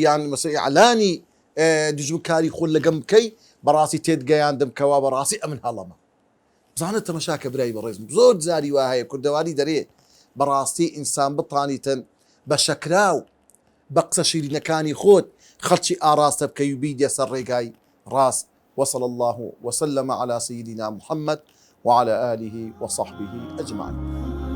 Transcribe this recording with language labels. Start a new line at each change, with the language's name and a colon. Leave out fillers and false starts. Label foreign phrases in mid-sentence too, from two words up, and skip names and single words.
Central Kurdish: یان مەسەی ئەعلانی دژمنکاری خۆت لەگەم بکەی بەڕاستی تێت گەیاندم کەوا بەڕاستی ئەمن هەڵەمە بزانە تەمەشاکە برای بەڕێزم زۆر جاری وا هەیە کوردەواری دەرێ بەڕاستی ئینسان بتانیتن بە شەکراو بە قسە شیرینەکانی خۆت خەڵکی ئاراستە بکەی و بیدە سەر ڕێگای ڕاست
Arabic: وصلى الله وسلم على سيدنا محمد وعلى آله وصحبه أجمعين